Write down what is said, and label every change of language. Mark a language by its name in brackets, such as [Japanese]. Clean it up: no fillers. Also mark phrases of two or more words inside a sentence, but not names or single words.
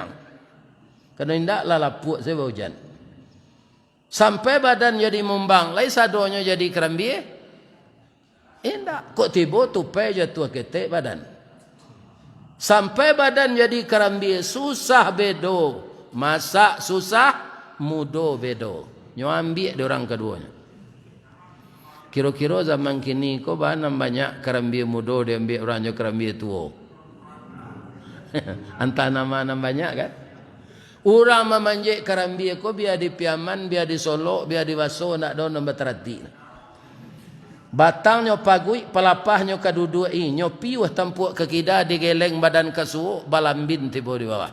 [Minangkabau] Karena indak lah lapuk sebab hujan. Sampai badan jadi mumbang, lai sadonyo jadi kerambie. Indak, kok tiba tupai jatuh ketek badan. Sampai badan jadi kerambie susah bedo. Masak susah, mudo bedo. Nyo ambil orang keduanya. Kira-kira zaman kini kok bahan banyak kerambie mudo dia ambil orangnya kerambie tua. Antah nama banyak kan? Orang memanjek kerambie kok biar di Piaman, biar di Solo, biar di Waso nak daun nombor terati. Batangnya pagui, pelapahnya kedua nyo piuh tampuk ke kida digeleng badan kesuo balambin tiba di bawah.